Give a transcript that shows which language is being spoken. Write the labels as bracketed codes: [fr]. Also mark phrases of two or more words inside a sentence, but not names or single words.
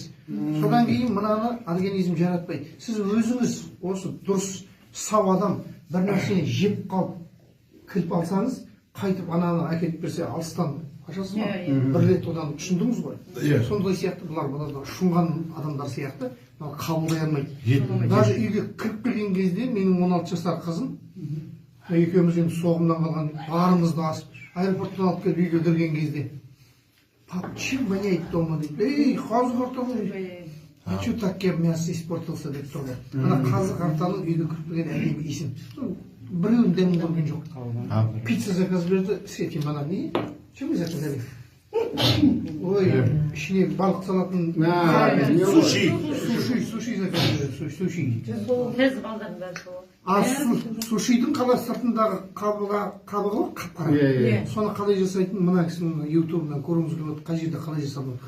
[kk] Содан кейін мынаны организм жаратпайды. Сіз өзіңіз осы дұрыс сау адам бір нәрсені жеп қалып кіріп алсаңыз, қайтып ананы әкеліп берсе алыстан ашасыз ба? Бір рет одан түсіндіңіз ғой. Сондай сияқты бұлар шұңған адамдар сияқты қабылдай алмайды. Даже үйге кіріп келген кезде менің 16 жасар қызым екеуміз енді соғымнан қалған барымызды асып аэропорттан алып келіп үйге кірген кезде [ru] пап, чем воняет дома [kk] дейді. Ей, қазы қартаның [ru] а что так мясо испортился [kk] деп тұрды. Ана қазы қартаның үйге кіріп келген әдемі иісін біреуін дәмін көрген жоқ. Пицца заказ берді, [ru] с этим она не. Чем вы заказали? [kk] Ой, ішіне балық салатын суши заказ берді, суши. А сушидің қалай сыртындағы қабығы қап-қара. Соны қалай жасайтын мына кісінің ютубынан көруіңіз келіп отыр, қай жерде қалай жасалып жатқан.